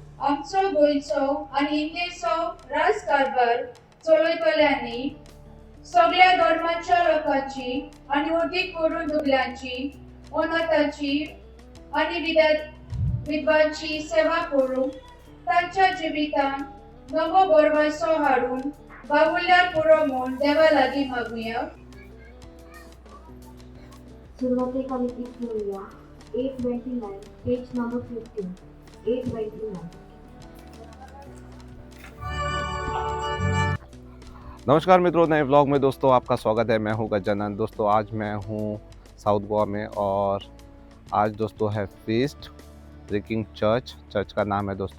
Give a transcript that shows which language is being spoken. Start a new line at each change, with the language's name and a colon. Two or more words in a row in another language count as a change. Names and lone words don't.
Konkani: आमचो गोंयचो आनी इंडियेचो राजकारभार चलयतल्यांनी सगळ्या धर्माच्या लोकांची आनी उदीक करून दुबल्यांची अनाथांची आनी विधवांची सेवा करून तांच्या जिवितान नवो बरवासो हाडून बाबुल्यार पुरो म्हूण देवा लागीं मागुया. सुरुवातेक आमी कितें घेवया 829
English: page number
Konkani: 15 829.
Hindi: नमस्कार मित्रों, नए व्लॉग में दोस्तों आपका स्वागत है। मैं हूं गजानन। दोस्तों आज मैं हूं साउथ गोवा में और आज दोस्तों है
English: feast breaking church
Hindi: का नाम है दोस्तों।